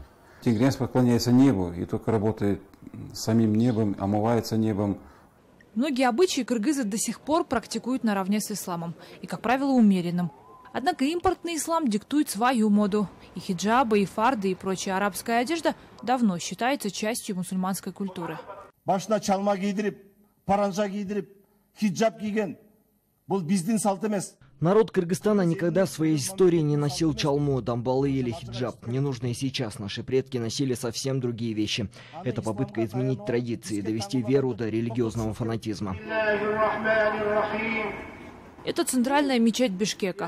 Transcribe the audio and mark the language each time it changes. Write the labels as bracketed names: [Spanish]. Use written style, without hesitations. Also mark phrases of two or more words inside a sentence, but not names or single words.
[Russian] Тенгрианство поклоняется небу и только работает с самим небом, омывается небом. Многие обычаи кыргызы до сих пор практикуют наравне с исламом и, как правило, умеренным. Однако импортный ислам диктует свою моду. И хиджабы, и фарды, и прочая арабская одежда давно считается частью мусульманской культуры. [Kyrgyz] Башына чалма кийдирип, паранжа кийдирип, хиджаб кийген. Бул биздин салт эмес. [Russian] Народ Кыргызстана никогда в своей истории не носил чалму, дамбалы или хиджаб. Не нужно и сейчас. Наши предки носили совсем другие вещи. Это попытка изменить традиции, довести веру до религиозного фанатизма. Это центральная мечеть Бишкека.